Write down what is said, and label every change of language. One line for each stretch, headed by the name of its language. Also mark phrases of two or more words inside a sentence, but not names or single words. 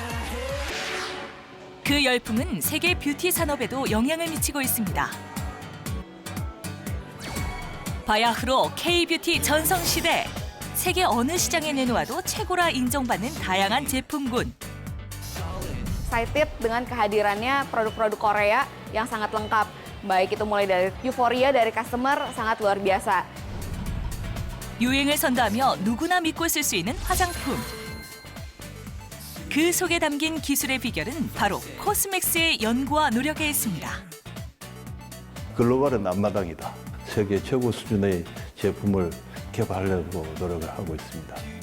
Korean: 그 열풍은 세계 뷰티 산업에도 영향을 미치고 있습니다. 바야흐로 K-뷰티 전성시대. 세계 어느 시장에 내놓아도 최고라 인정받는 다양한 제품군.
Indonesian: Excited dengan kehadirannya produk-produk Korea yang sangat lengkap. Baik itu mulai dari euforia dari customer sangat luar biasa.
Korean: 유행을 선도하며 누구나 믿고 쓸 수 있는 화장품. 그 속에 담긴 기술의 비결은 바로 코스맥스의 연구와 노력에 있습니다. 글로벌은 앞마당이다. 세계 최고 수준의 제품을 개발하려고 노력을 하고 있습니다.